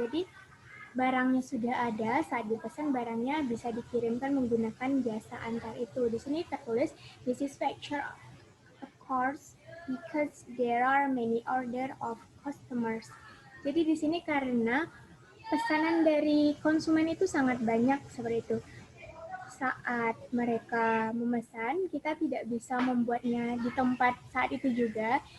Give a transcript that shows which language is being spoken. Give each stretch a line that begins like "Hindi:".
Indonesian: Jadi barangnya sudah ada, saat dipesan barangnya bisa dikirimkan menggunakan jasa antar itu. Di sini tertulis,
English: this is factor of course because there are many order of customers.
Indonesian: Jadi di sini karena pesanan dari konsumen itu sangat banyak seperti itu. Saat mereka memesan, kita tidak bisa membuatnya di tempat saat itu juga.